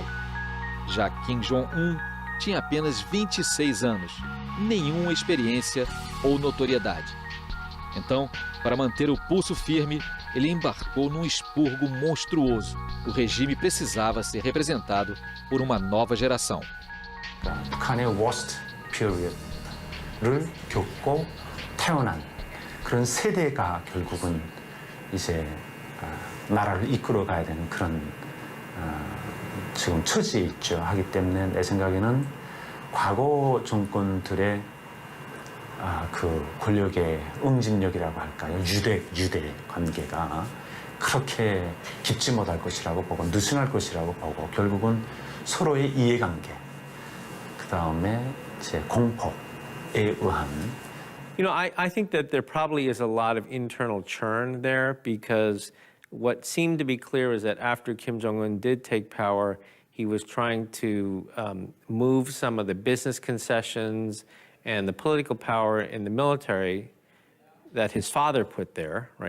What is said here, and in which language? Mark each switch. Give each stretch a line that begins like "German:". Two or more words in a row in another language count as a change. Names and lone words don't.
Portuguese: Já Kim Jong-un tinha apenas 26 anos, nenhuma experiência ou notoriedade. Então, para manter o pulso firme, ele embarcou num expurgo monstruoso. O regime precisava ser representado por uma nova geração.
Korean: 북한의
English: worst period
Korean: 를 겪고 태어난 그런 세대가 결국은 이제 나라를 이끌어 가야 되는 그런 지금 처지에 있죠. 하기 때문에 내 생각에는 과거 정권들의 그 권력의 응집력이라고 할까요? 유대 관계가 그렇게 깊지 못할 것이라고 보고 느슨할 것이라고 보고 결국은 서로의 이해관계 그 다음에 이제 공포에 의한.
English: I think that there probably is a lot of internal churn there, because what seemed to be clear is that after Kim Jong-un did take power, he was trying to move some of the business concessions and the political power in the military that his father put there, right?